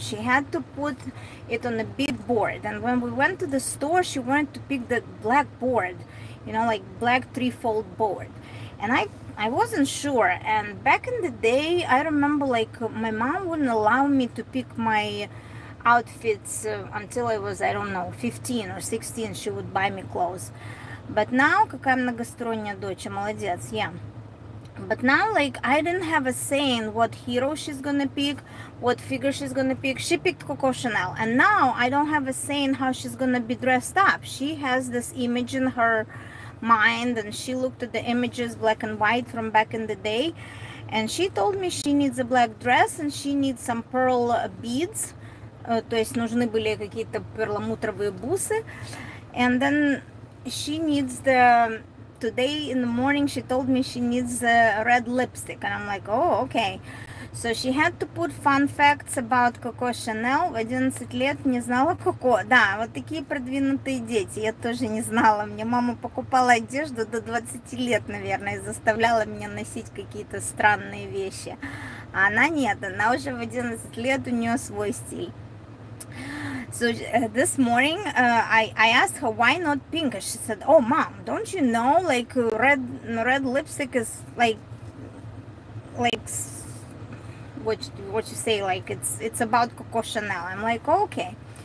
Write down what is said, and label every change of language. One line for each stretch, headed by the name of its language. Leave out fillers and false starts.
English: She had to put it on a big board. And when we went to the store, she wanted to pick the black board, you know, like black three-fold board. And I wasn't sure. And back in the day, I remember like my mom wouldn't allow me to pick my outfits until I was, I don't know, 15 or 16. She would buy me clothes. But now,
Russian: какая многосторонняя дочь, молодец,
English: yeah. But now, like, I didn't have a say in what hero she's gonna pick, what figure she's gonna pick. She picked Coco Chanel, and now I don't have a say in how she's gonna be dressed up. She has this image in her mind, and she looked at the images, black and white, from back in the day, and she told me she needs a black dress, and she needs some pearl beads,
Russian: то есть нужны были какие-то перламутровые бусы,
English: and then she needs today in the morning she told me she needs red lipstick, and I'm like, oh, okay. So she had to put fun facts about Coco Chanel.
Russian: В 11 лет не знала Коко. Да, вот такие продвинутые дети. Я тоже не знала. Мне мама покупала одежду до 20 лет, наверное, и заставляла меня носить какие-то странные вещи. А она нет, она уже в 11 лет, у нее свой стиль.
English: So this morning, I asked her why not pink. She said, "Oh, mom, don't you know like red lipstick is like what you say, like it's about Coco Chanel." I'm like, oh, okay.